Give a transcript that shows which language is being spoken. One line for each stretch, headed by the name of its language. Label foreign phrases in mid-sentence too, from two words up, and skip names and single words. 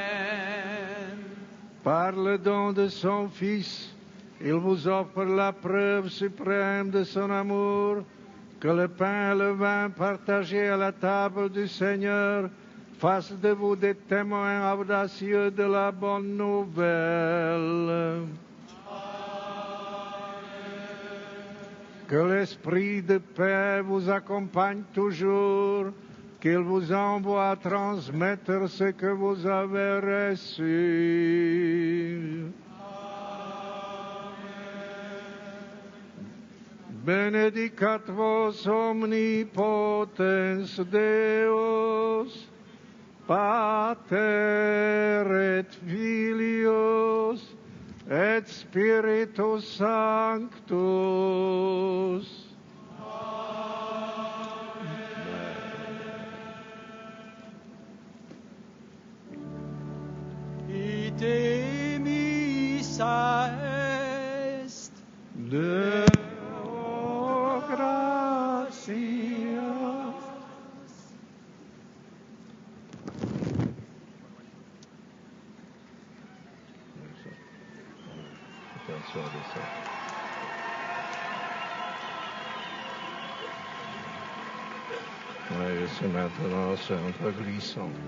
French: Par le don de son Fils, il vous offre la preuve suprême de son amour, que le pain et le vin partagés à la table du Seigneur fassent de vous des témoins audacieux de la bonne nouvelle. Que l'Esprit de paix vous accompagne toujours, qu'il vous envoie transmettre ce que vous avez reçu.
Latin: Benedicat vos omnipotens Deus, Pater et Filius, et Spiritus Sanctus. Ite missa est Deo gratia.
French: Attention à ça. Oui, c'est maintenant, c'est un peu glissant.